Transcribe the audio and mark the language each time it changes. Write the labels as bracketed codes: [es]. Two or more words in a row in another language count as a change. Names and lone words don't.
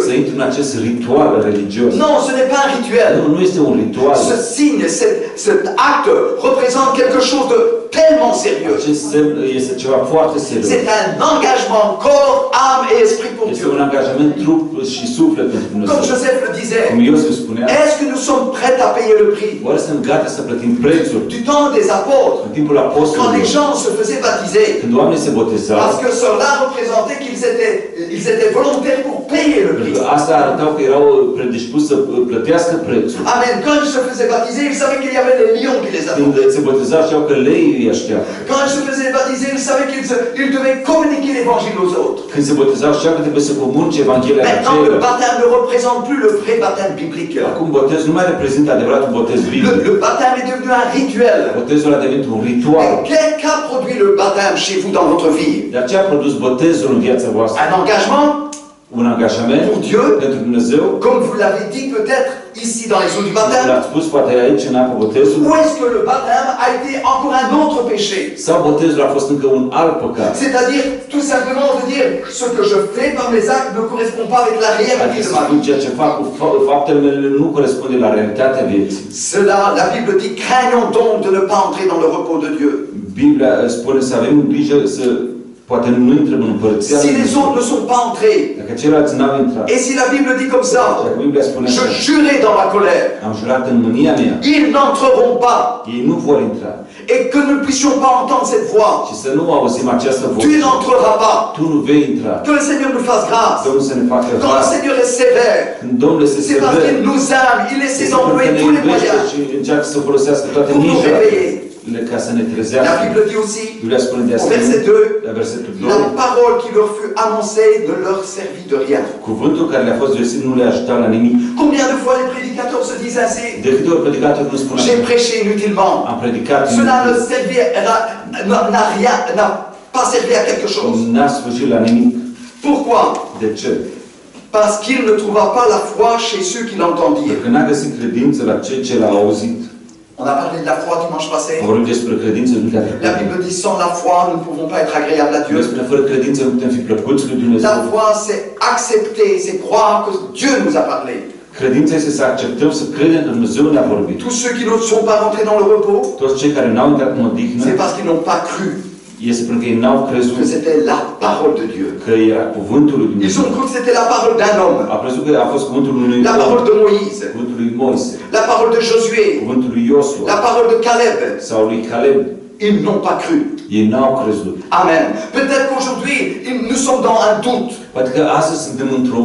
[ro] Să intri în acest ritual religios. [fr] Non, ce n'est pas un rituel. [ro] Nu este un ritual. [fr] Ce signe, cet acte représente quelque chose de tellement sérieux. [ro] Acest semn este ceva foarte serios. [fr] C'est un engagement corps, âme et esprit pour [ro] Este [fr] Dieu. [ro] un angajament trup și suflet pentru [fr] Comme [ro] Dumnezeu. [fr] Joseph le disait, [ro] Cum Iosif spunea, [fr] est-ce que nous sommes prêts à payer le prix? [ro] oare suntem gata să plătim prețul? [fr] Du temps des apôtres, [ro] În timpul [fr] quand les [ro] apostolilor, [fr] gens se faisaient baptiser, [ro] când oamenii se botezau, [fr] parce que cela représentait qu'ils étaient volontaires pour payer le [ro] pentru [fr] prix. [ro] că asta arătau că erau predispuși să plătească prețul. Amen. [fr] Quand ils se faisaient baptiser, ils savaient qu'il y avait les lions qui les [ro] Când [fr] attendaient. [ro] se botezau, știau că leii îi așteaptă. [fr] Quand ils se faisaient baptiser, ils savaient qu'ils devaient communiquer l'évangile aux autres. [ro] Când se botezau, știau că trebuie să comunice Evanghelia la [fr] Maintenant, le [ro] ceilalți. [fr] baptême ne représente plus le vrai baptême biblique. [ro] Acum botezul nu mai reprezintă adevăratul botez biblic. [fr] Le baptême est devenu un rituel. [ro] Botezul a devenit un ritual. [fr] Et qu'a produit le baptême chez vous dans votre vie? [ro] De aceea a produs botezul în viața voastră. [fr] Un engagement [ro] Un angajament [fr] pour Dieu, [ro] pentru Dumnezeu. [fr] comme vous l'avez dit peut-être ici dans les eaux du baptême. [ro] L-ați spus poate aici în apă botezul. [fr] Ou est-ce que le baptême a été encore un autre péché? [ro] Sau botezul a fost încă un alt păcat. [fr] C'est-à-dire, tout simplement, de dire ce que je fais par mes actes ne correspond pas avec la réalité [ro] Adică [fr] de [ro] să [fr] ma [ro] spun [fr] vie. [ro] ceea ce fac cu faptele mele nu corespunde la realitatea vieții. [fr] Cela, la Bible dit, craignons donc de ne pas entrer dans le repos de Dieu. [ro] Biblia spune să avem grijă să poate nu intrăm în împărăția [fr] Si [ro] lui [fr] les [ro] Dumnezeu. [fr] autres ne sont pas entrés, [ro] Dacă ceilalți n-au intrat. [fr] et si la Bible dit comme ça, [ro] Dacă Biblia spune [fr] je [ro] așa, [fr] jurais dans ma colère, [ro] am jurat în mânia mea, [fr] ils n'entreront pas, [ro] ei nu vor intra. [fr] et que nous ne puissions pas entendre cette voix. [ro] Și să nu auzim această [fr] Tu [ro] voce. [fr] n'entreras pas. [ro] Tu nu vei intra. [fr] Que le Seigneur nous fasse grâce. [ro] Domnul să ne facă [fr] Quand le [ro] har. [fr] Seigneur est sévère, [ro] Când Domnul este [fr] c'est parce [ro] sever, [fr] qu'il nous aime, il essaie [ro] este pentru că [fr] d'employer [ro] ne [fr] tous les [ro] iubește [fr] moyens [ro] și încearcă să folosească toate [fr] pour nous [ro] mijloacele [fr] réveiller. [ro] ca să ne [fr] La [ro] trezească. [fr] Bible dit aussi, [ro] Biblia spune de [fr] au verset [ro] asemenea, [fr] 2, [ro] la versetul 2, [fr] la parole qui leur fut annoncée ne leur servit de rien. [ro] cuvântul care le-a fost vestit nu le ajuta la nimic. [fr] Combien de fois les prédicateurs se disent ainsi? [ro] De câte ori predicatorul nu spune [fr] J'ai [ro] așa, [fr] prêché inutilement. [ro] am predicat, [fr] Cela n'a pas servi à quelque chose. [ro] n-a slujit la nimic. [fr] Pourquoi? [ro] De ce? [fr] Parce qu'il ne trouva pas la foi chez ceux qui l'entendirent. [ro] Pentru că n-a găsit credință la cei ce l-au auzit. [fr] On a parlé de la foi dimanche passé. [ro] Am vorbit despre credință duminica [fr] La [ro] trecută. [fr] Bible dit sans la foi, nous ne pouvons pas être agréables à Dieu. [ro] Biblia spune, fără credință nu putem fi plăcuți lui Dumnezeu. [fr] La foi, c'est accepter, c'est croire que Dieu nous a parlé. [ro] Credința este să acceptăm, să credem că Dumnezeu ne-a vorbit. [fr] Tous ceux qui ne sont pas rentrés dans le repos, [ro] Toți cei care n-au intrat în odihnă, [fr] c'est parce qu'ils n'ont pas cru [ro] este pentru că ei n-au crezut [fr] que c'était la parole de Dieu. [ro] că era cuvântul lui [fr] Ils [ro] Dumnezeu. [fr] ont cru que c'était la parole d'un homme, [ro] A crezut că a fost cuvântul unui [fr] la [ro] om, [fr] parole de Moïse, [ro] cuvântul lui Moise, [fr] la parole de Josué, [ro] cuvântul lui Iosua [fr] la parole de Caleb. [ro] sau lui Caleb. [fr] Ils n'ont pas cru. [ro] Ei n-au crezut. Amen. [fr] Peut-être qu'aujourd'hui, nous sommes dans un doute. [ro] Poate că astăzi suntem într-o